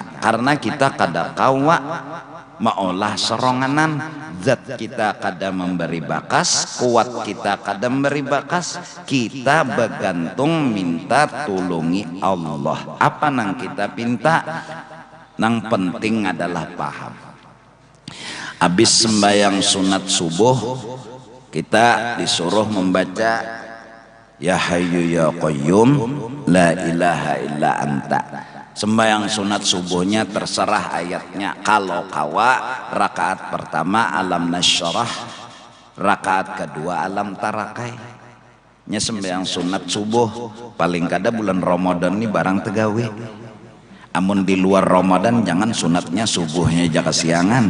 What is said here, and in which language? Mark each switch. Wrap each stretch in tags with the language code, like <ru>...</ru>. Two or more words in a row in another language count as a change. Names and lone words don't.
<bjn>Karena kita kada kawa maulah seronganan, zat kita kada memberi bakas, kuat kita kada memberi bakas, kita bergantung minta tulungi Allah. Apa nang kita pinta? Nang penting adalah paham. Habis sembahyang sunat subuh, kita disuruh membaca</bjn> <ar>يا حي يا قيوم لا إله إلا أنت.</ar> <bjn>Sembahyang sunat subuhnya terserah ayatnya. Kalau kawa rakaat pertama alam nasyrah, rakaat kedua alam tarakai. Nya sembahyang sunat subuh paling kada bulan Ramadan ini barang tegawe. Amun di luar Ramadan jangan sunatnya subuhnya jaga siangan.</bjn>